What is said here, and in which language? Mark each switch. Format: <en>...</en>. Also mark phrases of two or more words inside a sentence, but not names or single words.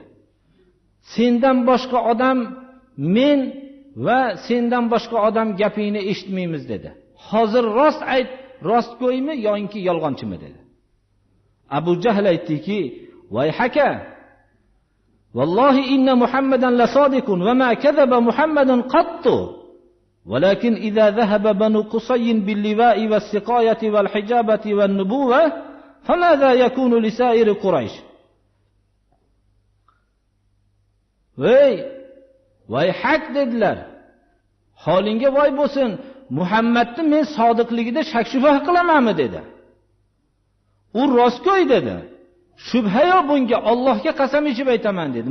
<uz>Sendan boshqa odam men va sendan boshqa odam gapingni eshitmaymiz dedi. Hozir rost ayt, rostgo'ymi yoki yolg'onchimi dedi.</uz> <ar>Abu Jahl aytdiki: "ويحك، والله إن محمدا لصادق وما كذب محمد قط. ولكن إذا ذهب بنو قصي باللواء والسقاية والحجابة والنبوة، فماذا يكون لسائر قريش?"</ar> <uz>Voy haq dedilar. Holingga voy bo'lsin, Muhammadni men sodiqligida shak shubha qilamanmi dedi. U rostgo'y dedi. Shubha yo'q bunga, Allohga qasam ichib aytaman dedi.</uz>